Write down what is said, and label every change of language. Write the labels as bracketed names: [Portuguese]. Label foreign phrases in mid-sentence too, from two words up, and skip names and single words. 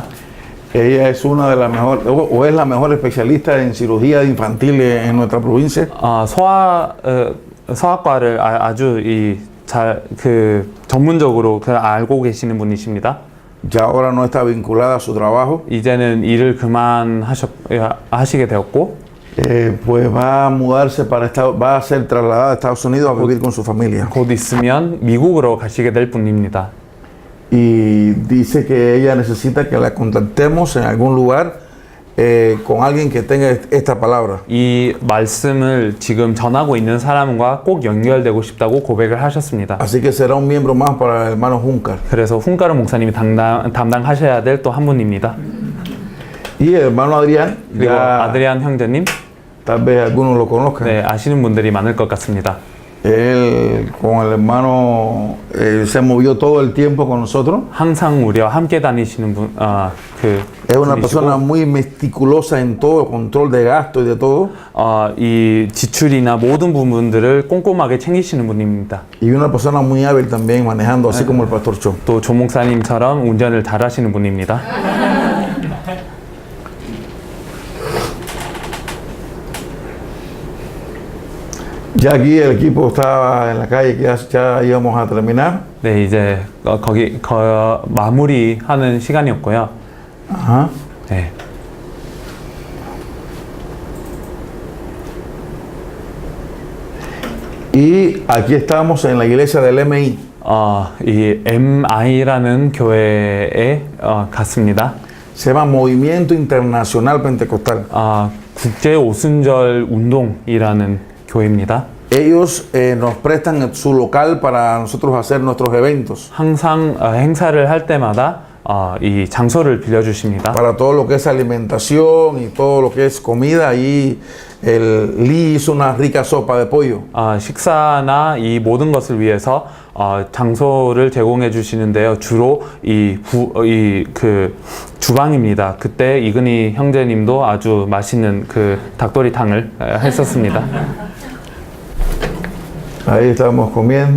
[Spanish] Ella es una de las mejores, o es la mejor especialista en cirugía infantil en nuestra provincia. [Korean] 소아과를 아주 전문적으로 알고 계시는 분이십니다. [Spanish] Ya ahora no está vinculada a su trabajo. [Korean] 이제는 일을 그만하시게 되었고, [Spanish] Pues va a mudarse va a ser trasladada a Estados Unidos a vivir con su familia. [Korean] 곧 있으면 미국으로 가시게 될 분입니다. [Spanish] Y dice que ella necesita que la contactemos en algún lugar con alguien que tenga esta palabra. [Korean] 이 말씀을 지금 전하고 있는 사람과 꼭 연결되고 싶다고 고백을 하셨습니다. [Spanish] Así que será un miembro más para el hermano Juncar. [Korean] 그래서 훈가르 목사님이 담당하셔야 될 또 한 분입니다. [Spanish] Y el hermano Adrián, [Korean] 그리고 아드리안 형제님, [Spanish] tal vez algunos lo conozcan. [Korean] 네, 아시는 분들이 많을 것 같습니다. [Spanish] Él con el hermano se movió todo el tiempo con nosotros. [Korean] 항상 우리와 함께 다니시는 분, [Spanish] Es una persona muy meticulosa en todo, control de gasto y de todo. [Korean] 이 지출이나 모든 부분들을 꼼꼼하게 챙기시는 분입니다. [Spanish] Y una persona muy hábil también manejando, así como el pastor Cho. [Korean] 또 조 목사님처럼 운전을 잘하시는 분입니다. [Spanish] Ya aquí el equipo estaba en la calle, que ya íbamos a terminar. [Korean] 네, 이제 거기 마무리하는 시간이었고요. [Spanish] Ajá. [Korean] 네. [Spanish] Y aquí estamos en la iglesia del MI. [Korean] 이 MI라는 교회에 갔습니다. [Spanish] Se llama Movimiento Internacional Pentecostal. [Korean] 국제 오순절 운동이라는 교회입니다. [Spanish] Ellos nos prestan su local para nosotros hacer nuestros eventos. [Korean] 항상 행사를 할 때마다 이 장소를 빌려주십니다. [Spanish] Para todo lo que es alimentación y todo lo que es comida. Y Lee hizo una rica sopa de pollo. [Korean] 식사나 이 모든 것을 위해서 장소를 제공해 주시는데요. 주로 그 주방입니다. 그때 이근희 형제님도 아주 맛있는 그 닭도리탕을 했었습니다. [Spanish] Ahí estamos comiendo.